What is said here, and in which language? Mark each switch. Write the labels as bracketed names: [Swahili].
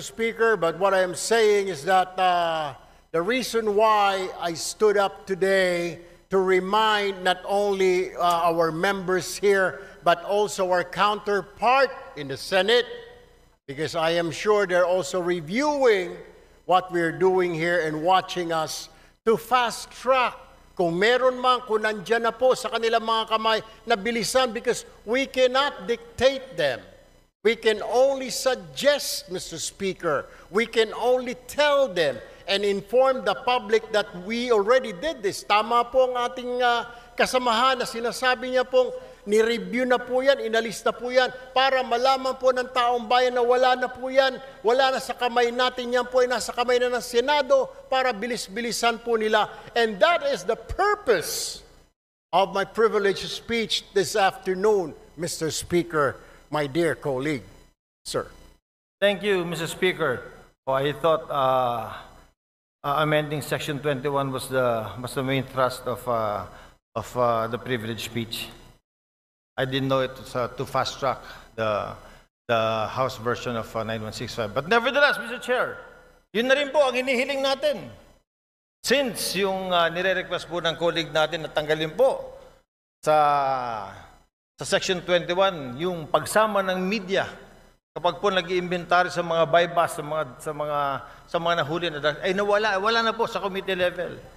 [English] Speaker, but what I am saying is that the reason why I stood up today to remind not only our members here, but also our counterpart in the Senate, because I am sure they're also reviewing what we're doing here and watching us to fast-track. [Filipino] Kung meron man, kung nandyan na po sa kanilang mga kamay, na bilisan, [English] because we cannot dictate them. We can only suggest, Mr. Speaker. We can only tell them and inform the public that we already did this. [Filipino] Tama po ang ating kasamahan na sinasabi niya pong ni-review na po yan, inalis na po yan, para malaman po ng taong bayan na wala na po yan, wala na sa kamay natin yan po, ay nasa kamay na ng Senado para bilis-bilisan po nila. [English] And that is the purpose of my privileged speech this afternoon, Mr. Speaker, my dear colleague. Sir. Thank you, Mr. Speaker. I thought amending Section 21 was the main thrust of the privilege speech. I didn't know it was to fast-track the House version of 9165. But nevertheless, Mr. Chair, [Filipino] Yun na rin po ang hinihiling natin. Since yung nire-request po ng colleague natin na tanggalin po sa Section 21, yung pagsama ng media kapag po nag-iimbentary sa mga bypass, sa mga nahuli na ay wala na po sa committee level.